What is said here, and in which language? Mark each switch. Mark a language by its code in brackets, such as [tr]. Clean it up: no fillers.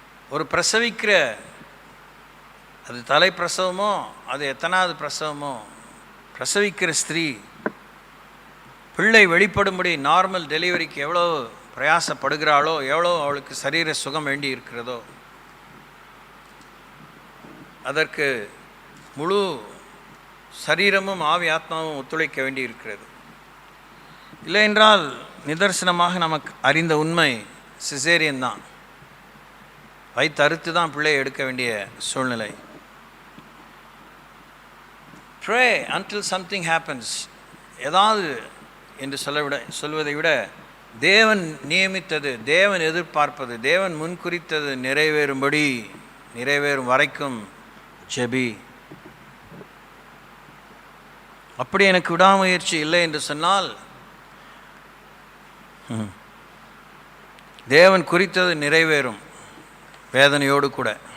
[ta] ஒரு பிரசவிக்கிற அது தலை பிரசவமோ, அது எத்தனாவது பிரசவமோ, பிரசவிக்கிற ஸ்திரீ பிள்ளை வெளிப்படும்படி நார்மல் டெலிவரிக்கு எவ்வளோ பிரயாசப்படுகிறாளோ, எவ்வளோ அவளுக்கு சரீர சுகம் வேண்டி இருக்கிறதோ, அதற்கு முழு சரீரமும் ஆவி ஆத்மாவும் ஒத்துழைக்க வேண்டி இருக்கிறது. இல்லை என்றால் நிதர்சனமாக நமக்கு அறிந்த உண்மை சிசேரியன் தான். வைத்து அறுத்து தான் பிள்ளையை எடுக்க வேண்டிய சூழ்நிலை. [en] Pray until something happens. [ta] ஏதாவது என்று சொல்வதை விட தேவன் நியமித்தது, தேவன் எதிர்பார்ப்பது, தேவன் முன்குறித்தது நிறைவேறும்படி, நிறைவேறும் வரைக்கும் ஜெபி. அப்படி எனக்கு விடாமுயற்சி இல்லை என்று சொன்னால், தேவன் குறித்தது நிறைவேறும் வேதனையோடு கூட.